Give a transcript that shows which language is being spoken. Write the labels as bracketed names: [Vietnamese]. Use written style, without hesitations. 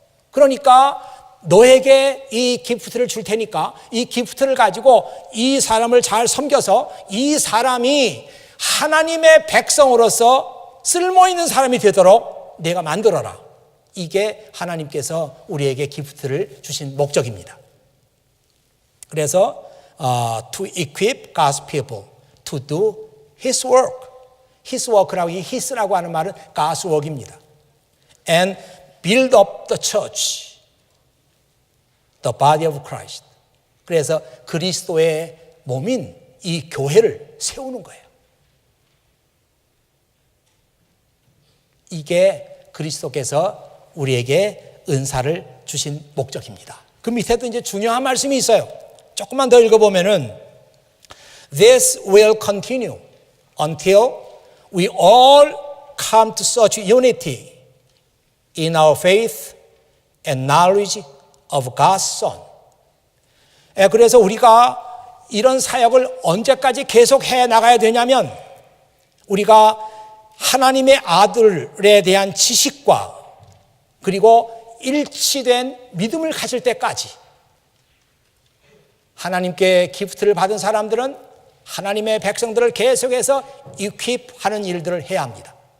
[Korean] 그러니까 너에게 이 기프트를 줄 테니까 이 기프트를 가지고 이 사람을 잘 섬겨서 이 사람이 하나님의 백성으로서 쓸모 있는 사람이 되도록 내가 만들어라. 이게 하나님께서 우리에게 기프트를 주신 목적입니다. [English] 그래서 to equip God's people to do His work. [Korean] His work라고 이 His라고 하는 말은 God's work입니다. [English] And build up the church, the body of Christ. [Korean] 그래서 그리스도의 몸인 이 교회를 세우는 거예요. 이게 그리스도께서 우리에게 은사를 주신 목적입니다. 그 밑에도 이제 중요한 말씀이 있어요. 조금만 더 읽어보면은 [English] This will continue until we all come to such unity in our faith and knowledge of God's Son. [Korean] 그래서 우리가 이런 사역을 언제까지 계속해 나가야 되냐면 우리가 하나님의 아들에 대한 지식과 그리고 일치된 믿음을 가질 때까지 하나님께 기프트를 받은 사람들은 하나님의 백성들을 계속해서 equip하는 일들을 해야 합니다.